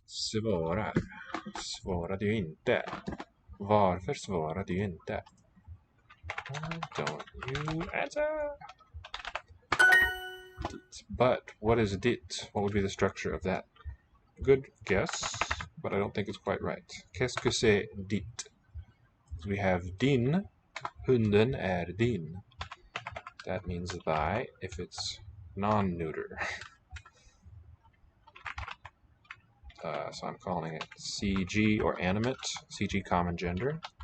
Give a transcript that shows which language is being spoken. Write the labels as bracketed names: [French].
[Swedish] Svarar. Svarar du inte? Varför svarar du inte? [English] Why don't you answer? But what is dit? What would be the structure of that? Good guess, but I don't think it's quite right. [French] Qu'est-ce que c'est dit? [English] We have din, [Swedish] hunden är din. [English] That means thy if it's non-neuter. So I'm calling it CG or animate, CG common gender.